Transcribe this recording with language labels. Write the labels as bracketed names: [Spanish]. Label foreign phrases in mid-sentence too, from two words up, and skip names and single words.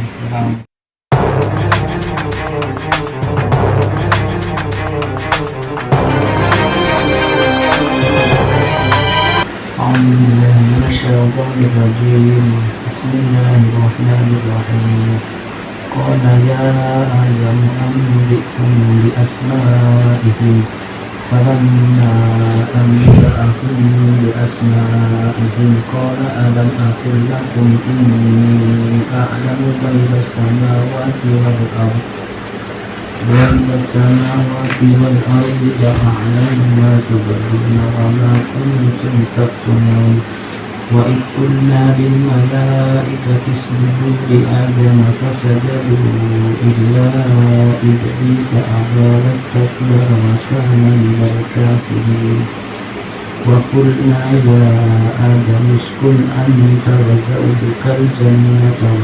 [Arabic] Bismillahirrahmanirrahim. قال يا آدم أنبئهم بأسمائهم. فلما أنبأهم بأسمائهم قال ألم أقل لكم إني أعلم غيب السماوات والأرض. رب السماوات والأرض وأعلم ما تبدون وما كنتم تكتمون وإذ قلنا للملائكة اسجدوا لآدم فسجدوا إلا إبليس أبى واستكبر وكان من الكافرين وقلنا يا آدم اسكن أنت وزوجك الجنة